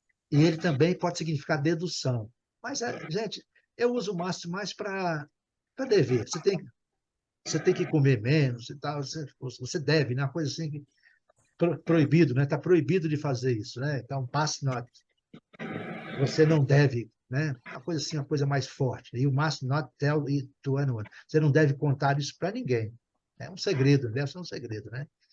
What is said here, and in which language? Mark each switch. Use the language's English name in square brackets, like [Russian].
[Portuguese] E ele também pode significar dedução. Mas, gente, eu uso o must mais para dever. Você tem que comer menos e tal. Você deve, né? Uma coisa assim que proibido, né? Está proibido de fazer isso, né? Então, passe not. Você não deve, né? Uma coisa assim, uma coisa mais forte. [English] You must not tell it to anyone. [Portuguese] Você não deve contar isso para ninguém. É um segredo, deve ser um segredo, né?